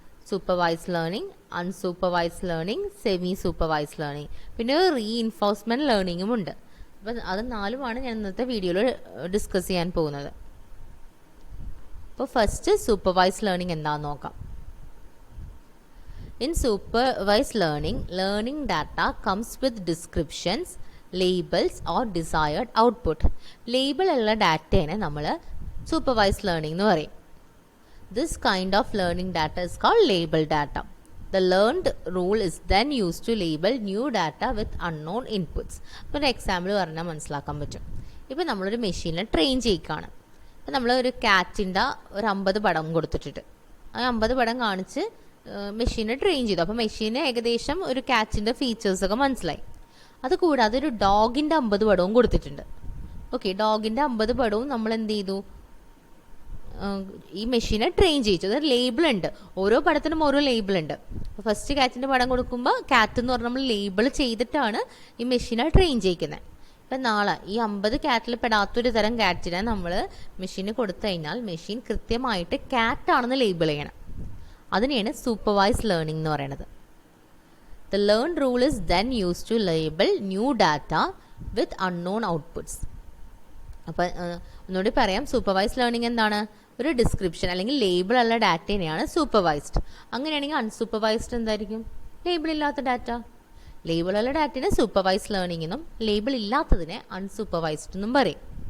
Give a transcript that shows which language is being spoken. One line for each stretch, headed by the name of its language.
Malayalam: Supervised learning, unsupervised learning, semi supervised learning, പിന്നെ reinforcement ലേണിംഗും ഉണ്ട്. അപ്പം അത് 4 ഞാൻ ഇന്നത്തെ വീഡിയോയിൽ ഡിസ്കസ് ചെയ്യാൻ പോകുന്നത്. അപ്പോൾ ഫസ്റ്റ് സൂപ്പർവൈസ്ഡ് ലേണിംഗ് എന്താണെന്ന് നോക്കാം.
English: In supervised learning, learning data comes with descriptions, labels or desired output.
Malayalam: Label ഉള്ള ഡാറ്റേനെ നമ്മൾ സൂപ്പർവൈസ്ഡ് ലേണിംഗ് എന്ന് പറയും.
English: This kind of learning data is called labeled data. The learned rule is then used to label new data with unknown inputs.
Malayalam: ഇപ്പോൾ ഒരു example പറഞ്ഞാൽ മനസ്സിലാക്കാൻ പറ്റും. ഇപ്പോൾ നമ്മളൊരു മെഷീനെ ട്രെയിൻ ചെയ്യിക്കുകയാണ്. ഇപ്പോൾ നമ്മൾ ഒരു കാറ്റിൻ്റെ ഒരു 50 പടം കൊടുത്തിട്ടിട്ട് ആ 50 പടം കാണിച്ച് മെഷീനെ ട്രെയിൻ ചെയ്തു. അപ്പോൾ മെഷീന് ഏകദേശം ഒരു കാറ്റിൻ്റെ ഫീച്ചേഴ്സൊക്കെ മനസ്സിലായി. അതുകൂടാതെ ഒരു ഡോഗിൻ്റെ 50 പടവും കൊടുത്തിട്ടുണ്ട്. ഓക്കെ, ഡോഗിൻ്റെ 50 പടവും നമ്മൾ എന്ത് ചെയ്തു, ഈ മെഷീനെ ട്രെയിൻ ചെയ്യിച്ചു. അതായത് ലേബിൾ ഉണ്ട്, ഓരോ പടത്തിനും ഓരോ ലേബിൾ ഉണ്ട്. ഫസ്റ്റ് കാറ്റിൻ്റെ പടം കൊടുക്കുമ്പോൾ കാറ്റ് എന്ന് പറഞ്ഞാൽ നമ്മൾ ലേബിൾ ചെയ്തിട്ടാണ് ഈ മെഷീനെ ട്രെയിൻ ചെയ്യിക്കുന്നത്. ഇപ്പം നാളെ ഈ 50 കാറ്റിൽ പെടാത്തൊരു തരം കാറ്റിനെ നമ്മൾ മെഷീന് കൊടുത്തു കഴിഞ്ഞാൽ മെഷീൻ കൃത്യമായിട്ട് കാറ്റാണെന്ന് ലേബിൾ ചെയ്യണം. അതിനെയാണ് സൂപ്പർവൈസ് ലേണിംഗ് എന്ന് പറയുന്നത്.
English: The learned rule is then used to label new data with unknown outputs.
Malayalam: അപ്പം ഒന്നുകൂടി പറയാം, സൂപ്പർവൈസ് ലേണിംഗ് എന്താണ്? ഒരു ഡിസ്ക്രിപ്ഷൻ അല്ലെങ്കിൽ ലേബിൾ ഉള്ള ഡാറ്റേനെയാണ് സൂപ്പർവൈസ്ഡ്. അങ്ങനെയാണെങ്കിൽ അൺസൂപ്പർവൈസ്ഡ് എന്തായിരിക്കും? ലേബിൾ ഇല്ലാത്ത ഡാറ്റ. ലേബിൾ ഉള്ള ഡാറ്റയെ സൂപ്പർവൈസ് ലേണിംഗ് എന്നും ലേബിൾ ഇല്ലാത്തതിനെ അൺസൂപ്പർവൈസ്ഡ് എന്നും പറയും.